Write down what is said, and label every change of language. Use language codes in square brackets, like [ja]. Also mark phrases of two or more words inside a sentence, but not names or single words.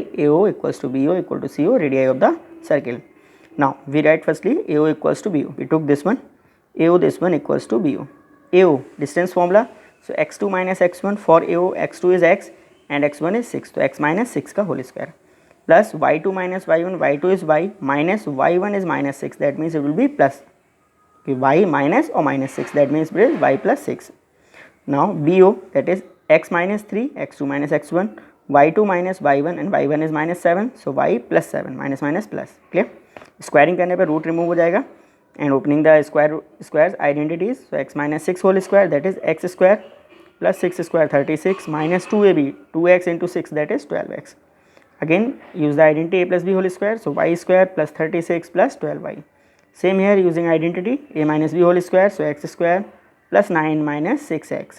[en] AO equals to BO equal to CO, radii of the circle. Now we write firstly AO equals to BO. We took this one, AO, this one equals to BO. AO distance formula, so x2 minus x1 for AO, x2 is x and x1 is 6, so x minus 6 का whole square. plus y2 minus y1, y2 is y minus y1 is minus 6, that means it will be plus. Okay, y minus or minus 6, that means it is y plus 6. Now BO, that is x minus 3, x2 minus x1, y2 minus y1 and y1 is minus 7, so y plus 7, minus minus plus. Clear? Squaring [hi] करने पे [en] root remove [hi] हो जाएगा [en] and opening the squares identities, so x minus 6 whole square, that is x square plus 6 square 36 minus 2ab, 2x into 6, that is 12x. Again use the identity a plus b whole square, so y square plus 36 plus 12y. Same here using identity a minus b whole square, so x square plus 9 minus 6x.